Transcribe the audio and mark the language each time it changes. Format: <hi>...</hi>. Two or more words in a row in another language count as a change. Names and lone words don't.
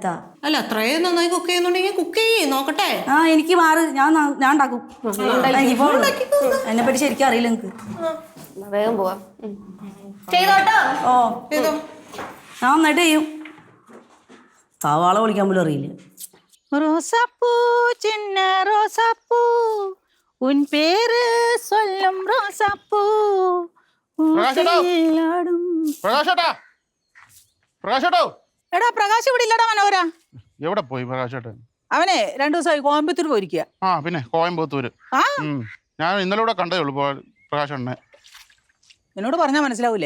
<ml>അല്ല, അത്രയും നന്നായി കുക്ക് ചെയ്യുന്നുണ്ടെങ്കിൽ കുക്ക് ചെയ്യേ, നോക്കട്ടെ. എനിക്ക് മാറ്, ഞാൻ ഉണ്ടാക്കും. എന്നെ പറ്റി ശരിക്കും അറിയില്ല നിനക്ക്. വേഗം പോവാ. ചെയ്തോട്ടോ. ഓ, ഏതോ ഞാൻ നന്നായിട്ട് ചെയ്യും. സവാള പൊളിക്കാൻ പോലും അറിയില്ല.</ml> <ta>ரோசாப்பூ சின்ன ரோசாப்பூ உன் பேரு சொல்லும் ரோசாப்பூ</ta> <ml>എടാ പ്രകാശ് ഇവിടെ ഇല്ലടാ മനോഹര. എവിടെ പോയി പ്രകാശേട്ടൻ? അവനെ 2 ദിവസമായി കോയമ്പത്തൂർ പോയിരിക്കുക. ആ പിന്നെ കോയമ്പത്തൂര്. ഞാൻ ഇന്നലെ ഇവിടെ കണ്ടേ ഉള്ളൂ പ്രകാശേട്ടനെ. എന്നോട് പറഞ്ഞാൽ മനസ്സിലാവൂലേ?</ml>